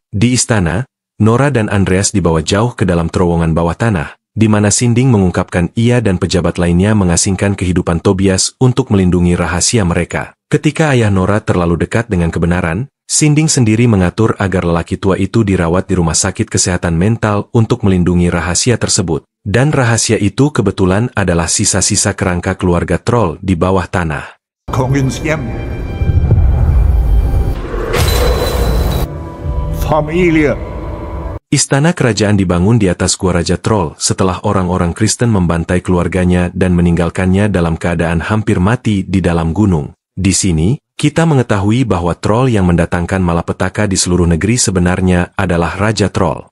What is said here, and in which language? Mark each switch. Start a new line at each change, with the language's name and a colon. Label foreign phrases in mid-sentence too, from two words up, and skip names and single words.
Indonesian: Di istana, Nora dan Andreas dibawa jauh ke dalam terowongan bawah tanah, di mana Sinding mengungkapkan ia dan pejabat lainnya mengasingkan kehidupan Tobias untuk melindungi rahasia mereka. Ketika ayah Nora terlalu dekat dengan kebenaran, Sinding sendiri mengatur agar lelaki tua itu dirawat di rumah sakit kesehatan mental untuk melindungi rahasia tersebut. Dan rahasia itu kebetulan adalah sisa-sisa kerangka keluarga troll di bawah tanah.
Norwegian: Kongens hjem. Familie.
Indonesian: Istana kerajaan dibangun di atas gua Raja Troll setelah orang-orang Kristen membantai keluarganya dan meninggalkannya dalam keadaan hampir mati di dalam gunung. Di sini, kita mengetahui bahwa troll yang mendatangkan malapetaka di seluruh negeri sebenarnya adalah Raja Troll.